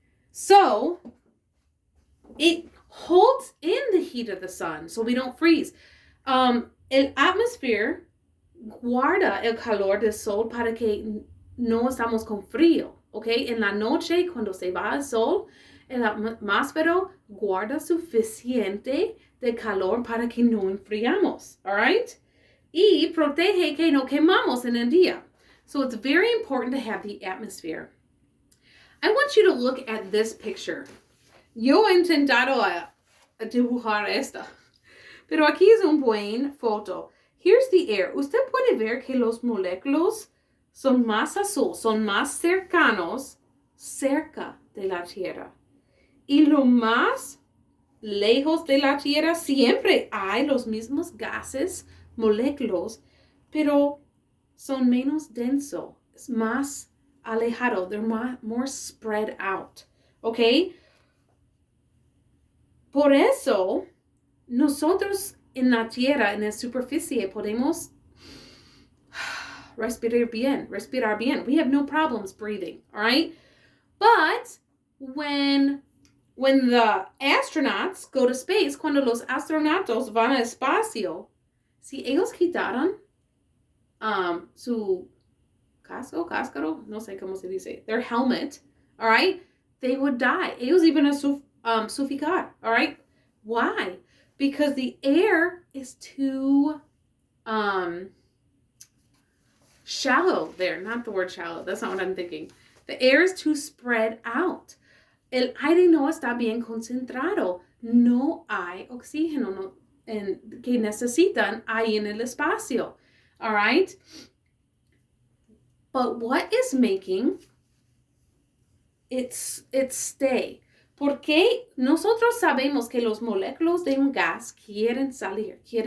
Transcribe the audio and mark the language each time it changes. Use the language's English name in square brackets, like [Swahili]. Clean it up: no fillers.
[English] So, it holds in the heat of the sun so we don't freeze. [Spanish] El atmosphere guarda el calor del sol para que no estamos con frío, ¿ok? En la noche, cuando se va el sol, el atmósfero guarda suficiente de calor para que no enfriamos, all right? Y protege que no quemamos en el día. [English] So it's very important to have the atmosphere. I want you to look at this picture. [Spanish] Yo he intentado a dibujar esta, pero aquí es un buen foto. [English] Here's the air. [Spanish] Usted puede ver que los moléculas son más azul, son más cercanos cerca de la Tierra. Y lo más lejos de la Tierra siempre hay los mismos gases, moléculas, pero son menos densos, es más alejado, [English] they're more spread out, [Spanish] ¿ok? Por eso, nosotros en la Tierra, en la superficie, podemos respirar bien. [English] We have no problems breathing, all right? But when the astronauts go to space, [Spanish] cuando los astronautas van al espacio, si ellos quitaran su casco, no sé cómo se dice, [English] their helmet, all right, they would die. [Spanish] Ellos iban a suffocar, [English] all right? [Spanish] Why? [English] Because the air is too shallow there. Not the word shallow. That's not what I'm thinking. The air is too spread out. [Spanish] El aire no está bien concentrado. No hay oxígeno que necesitan ahí en el espacio. [English] All right? But what is making it stay? [Spanish] Porque nosotros sabemos que los moléculas de un gas quieren salir.